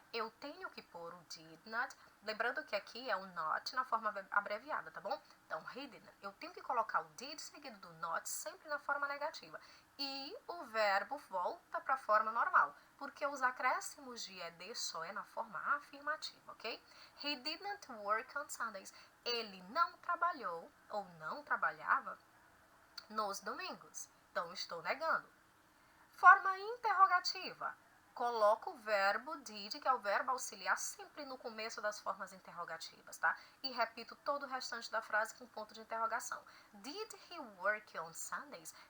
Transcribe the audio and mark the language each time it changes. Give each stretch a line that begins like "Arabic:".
Portuguese: Eu tenho que pôr o did not, lembrando que aqui é o not na forma abreviada, tá bom? Então,
English: he did not.
Portuguese: Eu tenho que colocar o did seguido do not sempre na forma negativa. E o verbo volta para a forma normal, porque os acréscimos de ed só é na forma afirmativa, ok?
English: He didn't work on Sundays.
Portuguese: Ele não trabalhou ou não trabalhava nos domingos. Então, estou negando. Forma interrogativa. Coloco o verbo did, que é o verbo auxiliar, sempre no começo das formas interrogativas, tá? E repito todo o restante da frase com ponto de interrogação.
English: Did he work on Sundays?